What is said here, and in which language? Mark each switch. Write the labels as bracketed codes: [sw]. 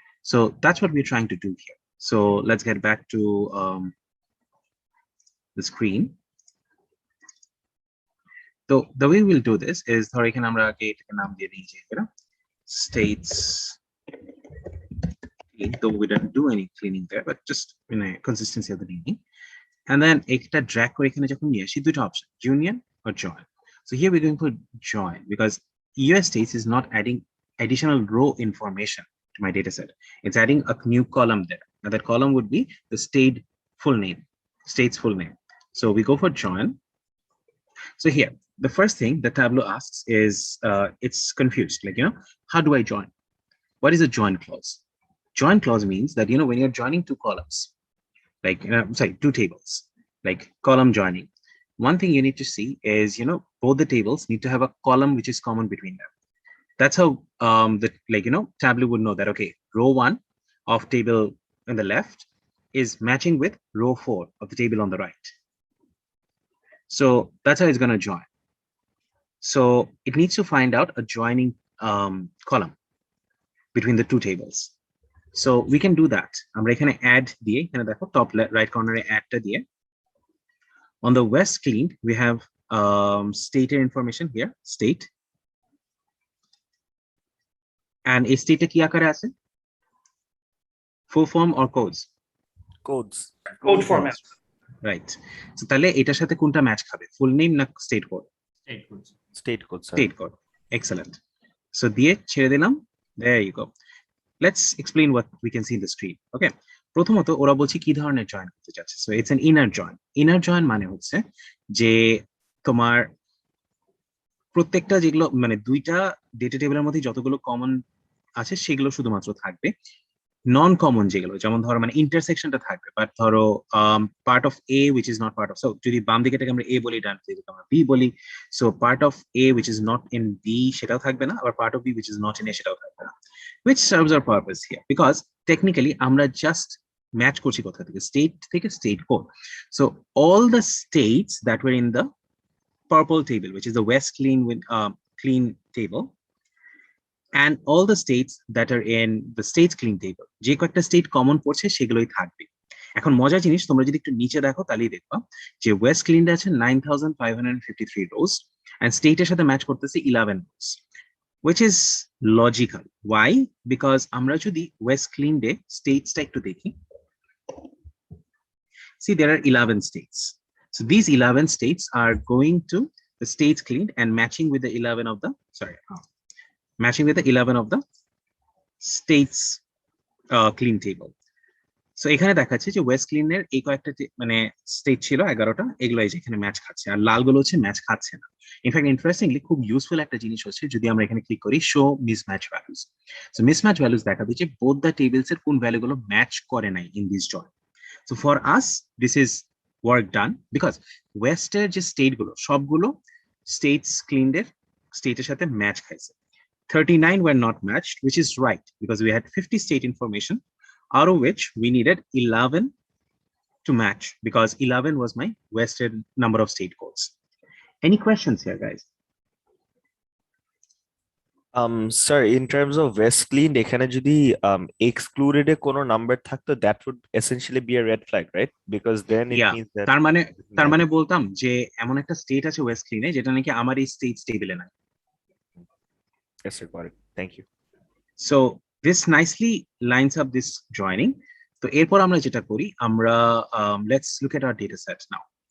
[en] So that's what we're trying to do here. So let's get back to the screen. So the way we'll do this is [bn] ধরো এখানে আমরা আগে এটাকে নাম দিয়ে দিই যে [en] states, though we don't do any cleaning there, but just in a consistency of the naming. And then [bn] একটা drag করে এখানে যখন নিয়ে আসি দুটো option, union or join. [en] So here we're going to put join because US states is not adding additional row information to my data set. It's adding a new column there. Now that column would be the state full name, state's full name. So we go for join. So here, the first thing that Tableau asks is, it's confused. Like, you know, how do I join? What is a join clause? Join clause means that, you know, when you're joining two columns, like, sorry, two tables, like column joining, one thing you need to see is, both the tables need to have a column which is common between them. That's how the Tableau would know that, okay, row 1 of table on the left is matching with row 4 of the table on the right. So that's how it's going to join. So it needs to find out a joining column between the two tables. So we can do that. [bn] আমরা এখানে add দিয়ে, এখানে দেখো top right corner add টা দিয়ে. [en] On the west cleaned, we have stated information here, state. [bn] And এই state কি আকারে আছে? [en] Full form or codes? Code format. Right. [bn] So তাহলে এটার সাথে কোনটা ম্যাচ খাবে? [en] Full name না state code? State code, sir. State code. Excellent. So [bn] দিয়ে ছেড়ে দিলাম. [en] There you go. Let's explain what we can see in the screen. Okay. [bn] প্রথমত ওরা বলছে কি ধরনের জয়েন করতে চাচ্ছে। [en] So it's an inner join. [bn] Inner join মানে হচ্ছে যে তোমার প্রত্যেকটা যেগুলো মানে দুইটা ডেটা টেবিলের মধ্যে যতগুলো কমন আছে সেগুলো শুধুমাত্র থাকবে। নন কমন যেগুলো যেমন ধরো মানে ইন্টারসেকশনটা থাকবে, বাট ধরো part of A which is not part of, so যদি বাম দিকেটাকে আমরা এ বলি, ডান দিকে আমরা বি বলি, so part of A which is not in B সেটাও থাকবে না, আবার part of B which is not in a সেটাও থাকবে না, [en] which serves our purpose here [bn] because technically আমরা just ম্যাচ করছি কোথা থেকে state code. [en] So all the states that were in the purple table, which is the west clean table, and all the states that are in the states clean table, [bn] যে কয়েকটা state common পড়ছে সেগুলোই থাকবে। এখন মজার জিনিস, তোমরা যদি একটু নিচে দেখো তাহলেই দেখবা যে ওয়েস্ট ক্লিনটা আছে 9553 রোজ and স্টেটের সাথে ম্যাচ করতেছে 11 রোজ, [en] which is logical. Why? [bn] Because আমরা যদি ওয়েস্ট ক্লিন ডে স্টেটসটা একটু দেখি, [en] see there are 11 states. So these 11 states are going to the states cleaned and matching with the 11 of the matching with the 11 of the states clean table. [bn] So এখানে দেখাচ্ছে যে West ক্লিনের এই কয়েকটা মানে state ছিল 11টা, এগুলো এই যে এখানে ম্যাচ খাচ্ছে, আর লালগুলো হচ্ছে ম্যাচ খাচ্ছে না। ইনফ্যাক্ট ইন্টারেস্টিংলি খুব ইউজফুল একটা জিনিস হচ্ছে যদি আমরা এখানে ক্লিক করি show mismatch values. So mismatch values দেখাবে যে বোথ দ্য টেবিলস এর কোন ভ্যালুগুলো ম্যাচ করে নাই in this join. [en] so for us this is work done because [bn] ওয়েস্টের যে স্টেট গুলো সবগুলো স্টেটস ক্লিনডের স্টেটের সাথে ম্যাচ খাইছে। [en] 39 were not matched, which is right because we had 50 state information, out of which we needed 11 to match because 11 was my western number of state codes. Any questions here, guys? Sir, in terms of west cleaned, [bn] এখানে যদি excluded এ কোনো number থাকতো, [en] that would essentially be a red flag, right? Because then it Yeah. means that [bn] তার মানে বলতাম যে এমন একটা স্টেট আছে ওয়েস্ট ক্লিনে যেটা নাকি আমার এই স্টেটস টেবিলে নাই। [en] Yes, sir, got it. Thank you. So this nicely lines up this joining. [bn] তো এরপর আমরা যেটা করি আমরা [en] let's look at our data set now.